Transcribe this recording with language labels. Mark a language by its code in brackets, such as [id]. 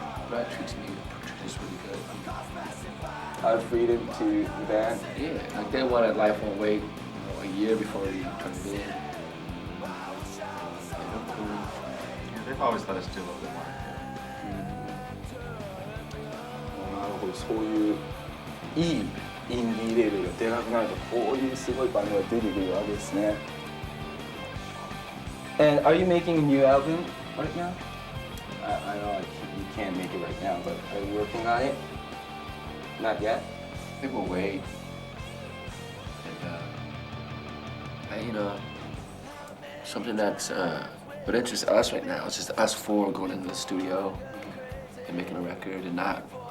[en] Brett treats us really good. Out of freedom to the band? Yeah, like they wanted Life Won't Wait, a year before we turned it in. They've always let us do a little bit more. [ja] なるほど、そういういいインディーレーベルがでかくなると、こういうすごいバンドが出てくるわけですね。 [en] And are you making a new album right now? I know you can't make it right now, but are you working on it? Not yet? I think we'll wait. And, something that's what interests us right now is just us four going into the studio and making a record and not.